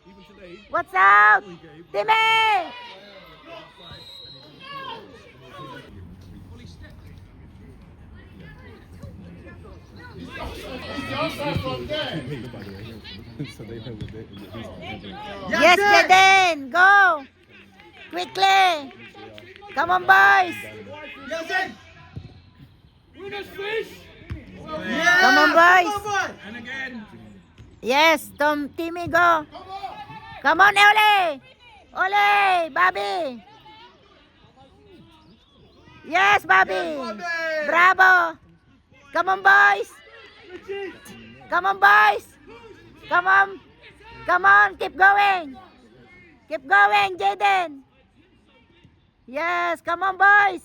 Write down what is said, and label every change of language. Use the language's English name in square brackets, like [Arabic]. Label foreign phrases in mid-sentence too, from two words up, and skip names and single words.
[English] What's up? Timmy. Yes, Jaden. Go. Quickly. Come on, boys. Come on, boys. And again. Yes, Timmy, go. Come on, Ole. Ole, Bobby. Yes, Bobby. Bravo. Come on, boys. Come on, boys. Come on. Come on, keep going. Keep going, Jaden. Yes, come on, boys.